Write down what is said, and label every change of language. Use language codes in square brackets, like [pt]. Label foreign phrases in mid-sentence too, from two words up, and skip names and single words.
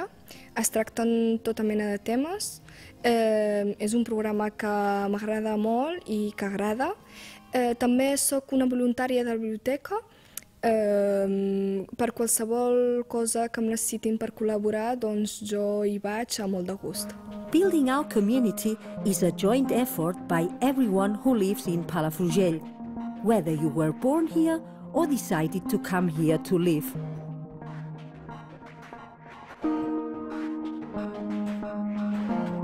[ca] Es tracten tota mena de temes. És un programa que m'agrada molt i que agrada. També soc una voluntària de la biblioteca. Per qualsevol cosa que em necessitin per col·laborar, doncs jo hi vaig a molt de gust. [en] Building our community is a joint effort by everyone who lives in Palafrugell, whether you were born here or decided to come here to live. [ca] Gràcies.